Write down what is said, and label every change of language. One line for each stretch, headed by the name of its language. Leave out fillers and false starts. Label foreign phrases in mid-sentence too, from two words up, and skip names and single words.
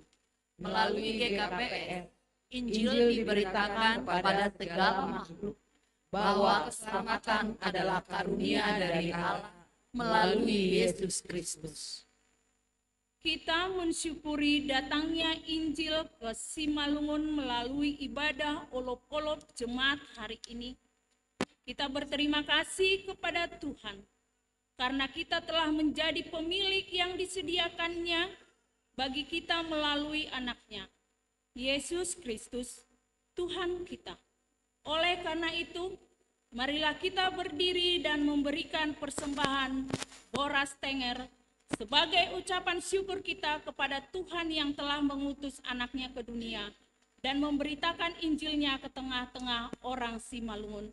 Indonesian: Melalui GKPS, Injil diberitakan kepada segala makhluk bahwa keselamatan adalah karunia dari Allah melalui Yesus Kristus. Kita mensyukuri datangnya Injil ke Simalungun melalui ibadah olop-olop jemaat hari ini. Kita berterima kasih kepada Tuhan karena kita telah menjadi pemilik yang disediakannya bagi kita melalui anaknya, Yesus Kristus, Tuhan kita. Oleh karena itu, marilah kita berdiri dan memberikan persembahan
Batak Simalungun: boras tenger
Indonesian: sebagai ucapan syukur kita kepada Tuhan yang telah mengutus anaknya ke dunia dan memberitakan Injilnya ke tengah-tengah orang Simalungun.